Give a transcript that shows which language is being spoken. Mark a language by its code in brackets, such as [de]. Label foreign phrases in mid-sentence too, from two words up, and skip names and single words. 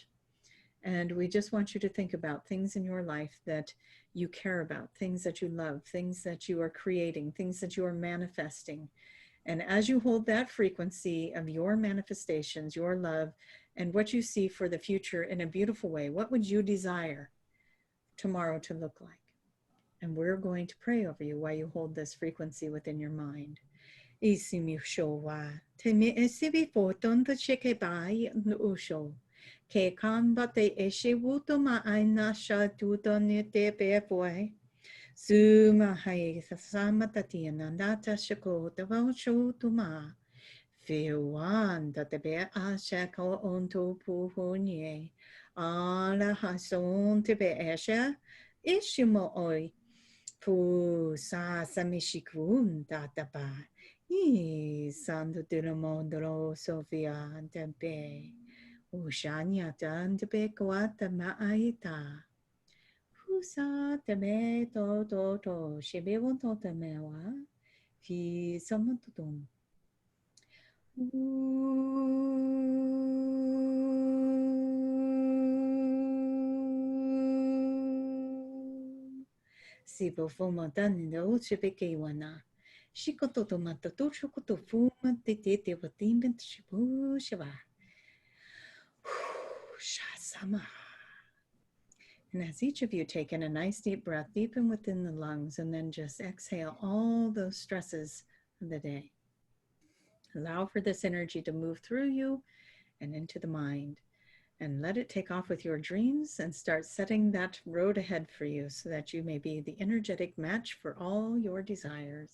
[en] And we just want you to think about things in your life that you care about, things that you love, things that you are creating, things that you are manifesting. And as you hold that frequency of your manifestations, your love, and what you see for the future in a beautiful way, what would you desire tomorrow to look like? And we're going to pray over you while you hold this frequency within your mind. Ke kamba te eshe wuto ma aina sha tuto ne te pe poe. Suma hai sasama tatia nandata shako te vau shu tu ma. Fiwan da te be a shako on to pu honye. Ala hason te be esha. Ishimo oi. Fu sa samishikun tatapa. I sandu diramondro Sofia tempe. Ushanya tan te be kwata maaita. Husa te me to shebe won to te me wa. Fi samantutum. Si po fuma tan no shebe ke wana. Shikoto to matato shokoto fuma te watimben shibu shiva. Shasama. And as each of you take in a nice deep breath, deep in within the lungs, and then just exhale all those stresses of the day. Allow for this energy to move through you and into the mind, and let it take off with your dreams and start setting that road ahead for you so that you may be the energetic match for all your desires.